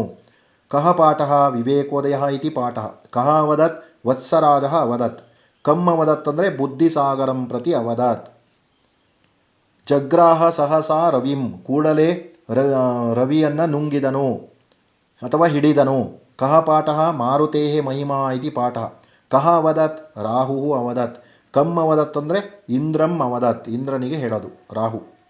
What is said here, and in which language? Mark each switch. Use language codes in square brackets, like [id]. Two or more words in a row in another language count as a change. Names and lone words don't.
[sa] ಕಹ ಪಾಠ ವಿವೇಕೋದಯ ಇತಿ ಪಾಠ. ಕಹ ಅವದತ್ ವತ್ಸರಾಜ ಅವದತ್. ಕಮ್ ಅವದತ್ ಅಂದರೆ ಬುದ್ಧಿಸಾಗರಂ ಪ್ರತಿ ಅವದತ್. ಜಗ್ರಾಹ ಸಹಸಾ ರವಿಂ [kn] ಕೂಡಲೇ ರವಿಯನ್ನು ನುಂಗಿದನು ಅಥವಾ ಹಿಡಿದನು. [sa] ಕಹ ಪಾಠ ಮಾರುತೇ ಮಹಿಮಾ ಇತಿ ಪಾಠ. ಕಹ ಅವದತ್ ರಾಹು ಅವದತ್. ಕಮ್ ಅವದತ್ ಅಂದರೆ ಇಂದ್ರಂ ಅವದತ್ [kn] ಇಂದ್ರನಿಗೆ ಹೇಳೋದು ರಾಹು.